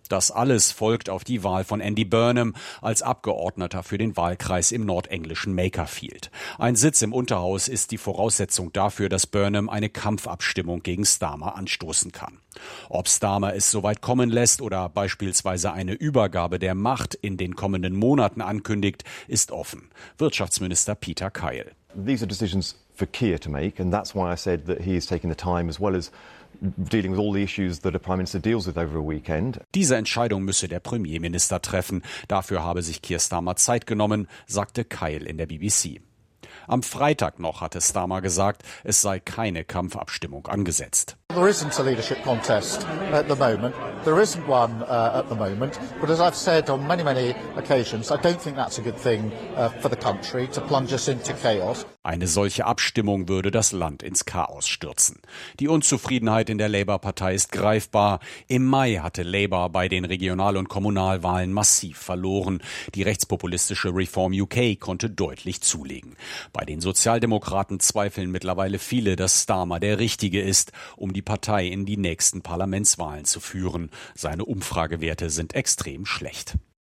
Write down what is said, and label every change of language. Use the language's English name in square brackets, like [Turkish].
[German] Das alles folgt auf die Wahl von Andy Burnham als Abgeordneter für den Wahlkreis im nordenglischen Makerfield. Ein Sitz im Unterhaus ist die Voraussetzung dafür, dass Burnham eine Kampfabstimmung gegen Starmer anstoßen kann. Ob Starmer es soweit kommen lässt oder beispielsweise eine Übergabe der Macht in den kommenden Monaten ankündigt, ist offen. Wirtschaftsminister Peter Keil. [English] These are decisions for Keir to make and that's why I said that he is taking the time as well as dealing with all the issues that a prime minister deals with over a weekend. [German] Diese Entscheidung müsse der Premierminister treffen. Dafür habe sich Keir Starmer Zeit genommen, sagte Keil in der BBC. Am Freitag noch hatte Starmer gesagt, es sei keine Kampfabstimmung angesetzt. [English] There isn't a leadership contest at the moment. There isn't one at the moment. But as I've said on many, many occasions, I don't think that's a good thing for the country to plunge us into chaos. [German] Eine solche Abstimmung würde das Land ins Chaos stürzen. Die Unzufriedenheit in der Labour-Partei ist greifbar. Im Mai hatte Labour bei den Regional- und Kommunalwahlen massiv verloren. Die rechtspopulistische Reform UK konnte deutlich zulegen. Bei den Sozialdemokraten zweifeln mittlerweile viele, dass Starmer der Richtige ist, um die Partei in die nächsten Parlamentswahlen zu führen. Seine Umfragewerte sind extrem schlecht.